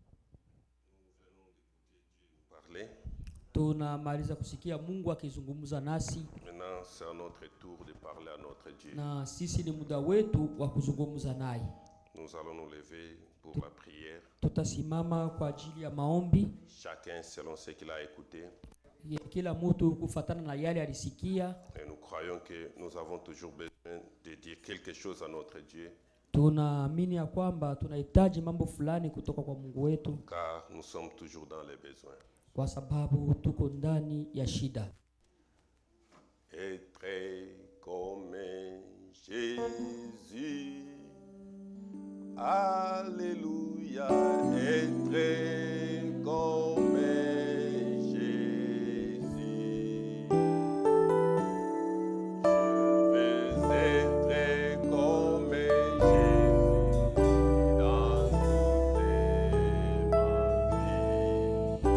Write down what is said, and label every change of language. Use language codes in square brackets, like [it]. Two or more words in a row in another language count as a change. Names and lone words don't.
[fr] Parler. [sw] Tunamaliza kusikia Mungu akizungumza nasi, [fr] Maintenant, c'est à notre tour de parler à notre Dieu. [sw] na sisi ni muda wetu wa kuzungumza naye. [fr] Nous allons nous lever pour la prière, [sw] Tutasimama kwa ajili ya maombi, [fr] chacun selon ce qu'il a écouté. [sw] kila mtu kufuatana na yale alisikia, [fr] Et nous croyons que nous avons toujours besoin de dire quelque chose à notre Dieu. [sw] Tunaamini ya kwamba tunahitaji mambo fulani kutoka kwa Mungu wetu, [fr] car nous sommes toujours dans les besoins. [sw] kwa sababu tuko ndani ya shida. [fr] Être comme Jésus, alléluia, être comme Jésus. Je veux être comme Jésus dans toute ma vie.